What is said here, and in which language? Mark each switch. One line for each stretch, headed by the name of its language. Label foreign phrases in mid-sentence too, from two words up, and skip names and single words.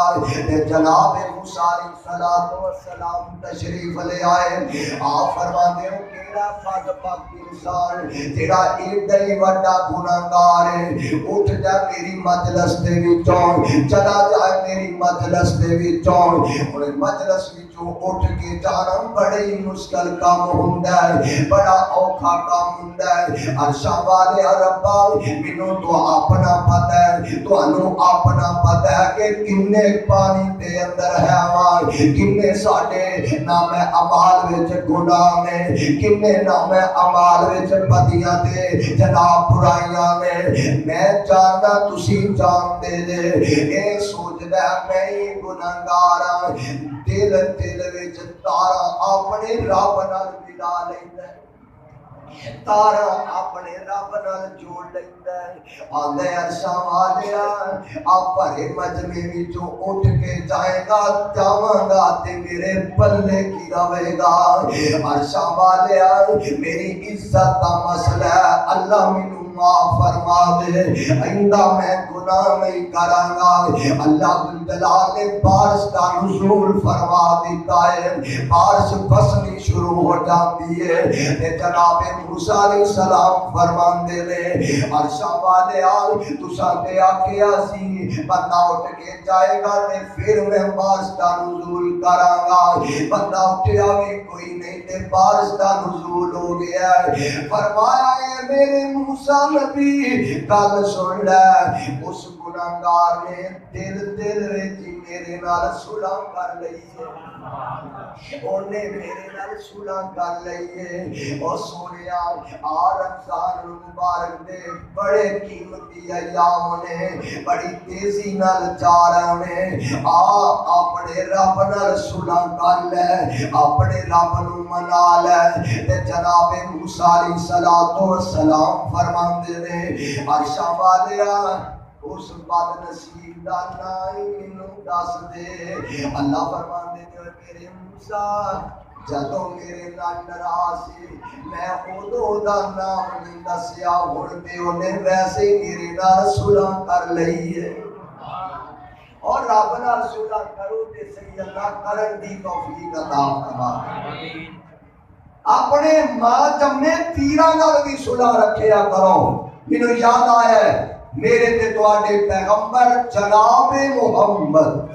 Punjabi: جناب موسیٰ
Arabic: علیہ السلام
Urdu: تشریف لے آئے، آپ فرماتے ہیں
Punjabi: کیڑا بدبخت انسان جڑا ایڈا ہی وڈا گنہگار ہے اٹھ جا میری مجلس دے وچوں، چلا جائے میری مجلس دے وچوں، اور مجلس وچوں اٹھ کے جانا بڑے ہی مشکل کام ہوندا ہے، بڑا اوکھا کام ہوندا ہے۔ عرشاں والے ربا مینوں تو اپنا پتہ ہے، تانوں اپنا پتہ ہے کہ کنے پانی دے اندر ہے آواز، کنے ساڈے نام اعمال وچ گناہ نے، کنے نام اعمال وچ بدیاں تے جناب برائیاں نے، میں جاندا تسی جاندے جے، اے سوچدا میں ہی گنہگار ہاں، دل وچ تارا اپنے رب نال ملا لیندا ہے، تارا اپنے رب نال جوڑ لیندا ہے، آندے عرشاں والیا آپ بھرے مجمع وچوں اٹھ کے جائے گا جاواں گا تے میرے پلے کی رہے گا۔ عرشاں والیا میری عزت دا مسئلہ ہے، اللہ مینوں معاف فرما دے، آئندہ میں گناہ نہیں کراں گا۔ اللہ جلال نے بارش کا نزول فرما دیتا ہے،
Urdu: بارش بسنی شروع ہو جاتی ہے،
Punjabi: جناب موسیٰ
Arabic: علیہ السلام
Punjabi: فرماندے نے عرشاں والے تساں تے آکھیا سی بندہ اٹھ کے جائے گا تے پھر میں بارش کا نزول کراں گا، بندہ اٹھیا بھی کوئی نہیں تے بارش کا نزول ہو گیا ہے۔ فرمایا اے میرے موسیٰ نبی گل سن لے، اس گنہگار نے دل وچ میرے نال صلح کر لئی اونے میرے نال صلح کر لئی او سونیا آ رمضان مبارک دے بڑے قیمتی ایام نے بڑی تیزی نال جا رہے نے اپنے رب نال صلح کر لے اپنے رب نو منا لے تے جناب موسیٰ
Arabic: علیہ السلام
Punjabi: فرماندے نے عرشاں والیا اس بد نصیب دا نام مینوں دس دے اللہ فرماندے نے میرے موسیٰ جدوں میرے نال ناراض سی میں اودوں دا نام نہیں دسیا ہن تے اونے ویسے ہی میرے نال صلح کر لئی ہے اور رب نال صلح کرو تے صحیح اللہ کرن دی توفیق عطا فرمائے اپنے ماں جمے پیراں نال بھی صلح رکھیا کرو مینوں یاد آیا ہے میرے تے تواڈے پیغمبر جناب محمد